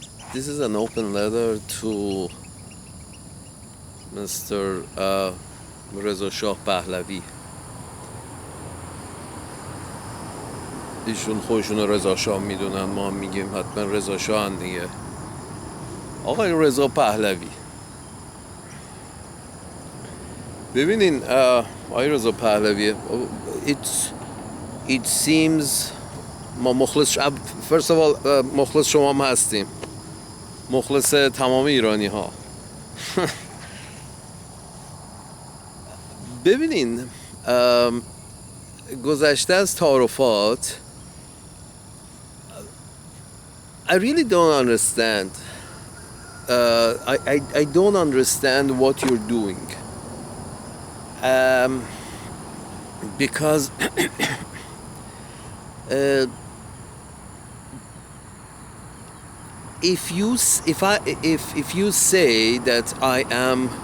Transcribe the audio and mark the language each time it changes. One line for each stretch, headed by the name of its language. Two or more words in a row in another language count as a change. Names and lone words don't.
English: This is an open letter to Mr. Reza Shah Pahlavi.
Persian: ایشون خودشون رو رضا شاه میدونن، ما هم میگیم حتما رضا شاه هم دیگه. آقای رضا پهلوی، ببینین آقای رضا پهلوی،
English: it seems
Persian: ما مخلص
English: first of all
Persian: مخلص شما هم هستیم، مخلص تمام ایرانی ها. ببینین گذشته از تعارفات
English: I really don't understand. I don't understand what you're doing. Because if you say that I am